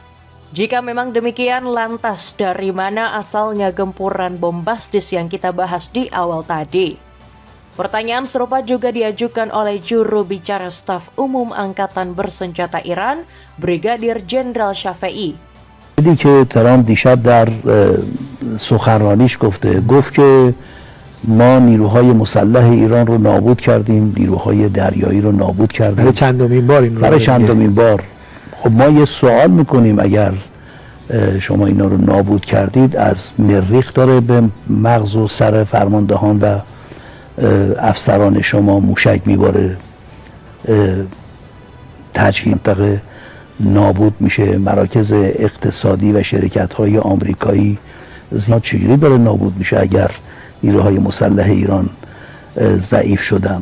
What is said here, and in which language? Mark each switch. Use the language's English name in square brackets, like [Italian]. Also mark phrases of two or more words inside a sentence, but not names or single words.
[Indonesian] Jika memang demikian, lantas dari mana asalnya gempuran bombastis yang kita bahas di awal tadi? Pertanyaan serupa juga diajukan oleh juru bicara staf umum Angkatan Bersenjata Iran, Brigadir Jenderal Shafei. [Persian] دیدی که ترامپ دیشب در سخنرانیش گفت که ما نیروهای مسلح ایران رو نابود کردیم، نیروهای دریایی رو نابود کردیم. برای چندمین بار این رو برای چندمین بار. خب ما یه سوال میکنیم اگر شما اینا رو نابود کردید از مریخ داره به مغز و سر فرماندهان و افسران شما موشک میباره، تجهیز منطقه نابود میشه، مراکز اقتصادی و شرکت‌های آمریکایی زیاد چجوری داره نابود میشه اگر نیروهای مسلح ایران ضعیف شدن؟